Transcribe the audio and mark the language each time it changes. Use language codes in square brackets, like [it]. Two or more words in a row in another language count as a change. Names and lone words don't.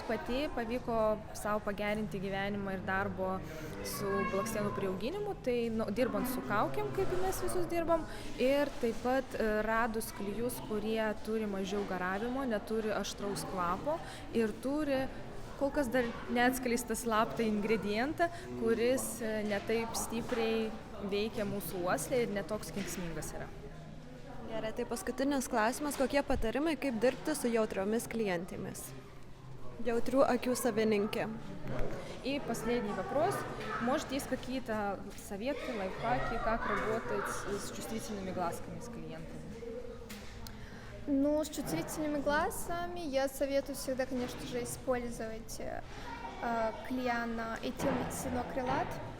[lt] pati pavyko savo pagerinti gyvenimą ir darbo su blakstienų prieauginimu, tai dirbant su kaukėm, kaip mes visus dirbam, ir taip pat radus klijus, kurie turi mažiau garavimo, neturi aštraus kvapo ir turi kol kas dar neatskleistą slaptą ingredientą, kuris netaip stipriai veikia mūsų uoslę ir netoks kenksmingas yra. Gerai, tai paskutinis klausimas, kokie patarimai, kaip dirbti su jautriomis klientėmis? Jautrių akių savininkė. [ru] И последний вопрос. Может, есть какие-то советы, лайфхаки, как работать с чувствительными глазками с клиентами? Ну, с чувствительными глазами я советую всегда, конечно же, использовать Клиана этилсинокрилат.